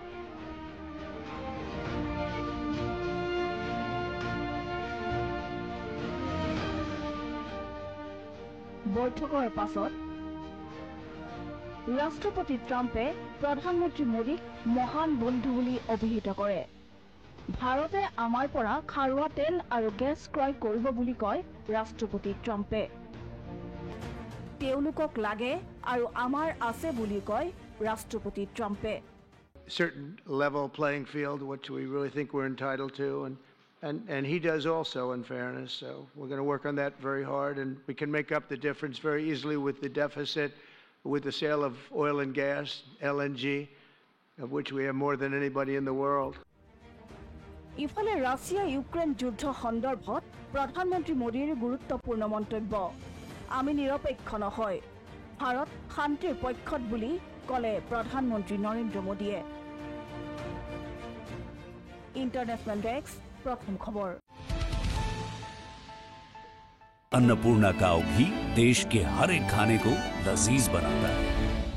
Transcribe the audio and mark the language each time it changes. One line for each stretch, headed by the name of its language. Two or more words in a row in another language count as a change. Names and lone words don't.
Assamese: বৈঠকৰ পাছত ৰাষ্ট্ৰপতি ট্ৰাম্পে প্ৰধানমন্ত্ৰী মোদীক মহান বন্ধু বুলি অভিহিত কৰে। ভাৰতে আমাৰ পৰা খাৰুৱা তেল আৰু গেছ ক্ৰয় কৰিব বুলি কয় ৰাষ্ট্ৰপতি ট্ৰাম্পে। তেওঁলোকক লাগে আৰু আমাৰ আছে বুলি কয় ৰাষ্ট্ৰপতি ট্ৰাম্পে।
English: Certain level playing field, which we really think we're entitled to, and he does also, in fairness. So we're going to work on that very hard, and we can make up the difference very easily with the deficit, with the sale of oil and gas, LNG, of which we have more than anybody in the world.
Assamese: ইফালে ৰাছিয়া ইউক্ৰেইন যুদ্ধ সন্দৰ্ভত প্ৰধানমন্ত্ৰী মোদীৰ গুৰুত্বপূৰ্ণ মন্তব্য। আমি নিৰপেক্ষ নহয়, ভাৰত শান্তিৰ পক্ষত বুলি ক'লে প্ৰধানমন্ত্ৰী নৰেন্দ্ৰ মোদীয়ে।
Hindi: इंटरनेशनल डेस्क प्रथम खबर। अन्नपूर्णा काव घी देश के हर एक खाने को लजीज बनाता है।